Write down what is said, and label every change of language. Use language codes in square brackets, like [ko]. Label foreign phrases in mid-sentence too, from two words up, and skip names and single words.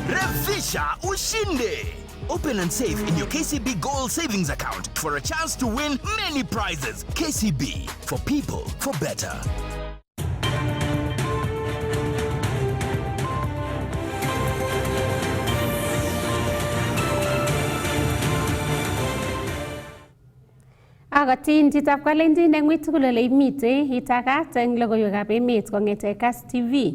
[sw] Safisha ushinde. [en] Open and save in your KCB Gold Savings account for a chance to win many prizes. KCB, for people, for better. [kln] Agotin chitab Kalenjin eng tugul ole imite itagat eng logoiwekab emet kong'ete Kass TV.